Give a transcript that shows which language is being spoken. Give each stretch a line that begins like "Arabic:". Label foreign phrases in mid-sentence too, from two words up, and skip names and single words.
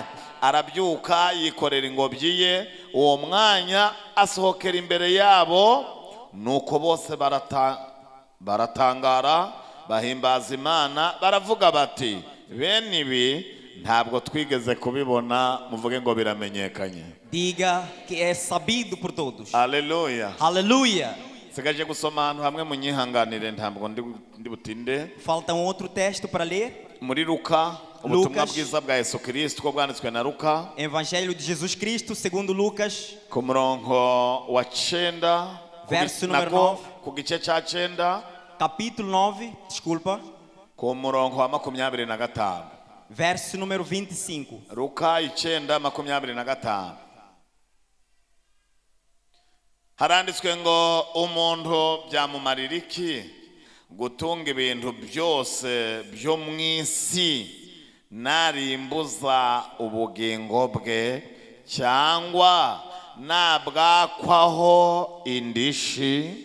Kinyarwanda: Arabyuka yikorera ingobyi ye, uwo mwanya asohokera imbere yabo, nuko bose baratangara bahimbaza Imana baravuga bati bene ibi ntabwo twigeze kubibona. Muvuge ngo biramenyekanye.
Portuguese: Diga que é sabido por todos.
Kinyarwanda: Haleluya.
Portuguese: Aleluia.
Kinyarwanda: Sigaje gusoma ahantu hamwe munyihanganire ntabwo ndi butinde.
Portuguese: Falta outro texto para ler.
Kinyarwanda: Muri Luka ubutumwa bwiza bwa Yesu Kristo ko bwanditswe na Luka.
Portuguese: Evangelho de Jesus Cristo segundo Lucas.
Kinyarwanda: Ku murongo wa 9.
Portuguese: Verso número 9.
Kinyarwanda: Ku gice cya 9.
Portuguese: Capítulo 9, desculpa.
Kinyarwanda: Ku murongo wa 25.
Portuguese: Verso número 25.
Kinyarwanda: Luka 9:25. Haranditswe ngo umuntu byamumarira iki gutunga ibintu byose byo mu isi narimbuza ubugingo bwe cyangwa nabwakwaho indishi.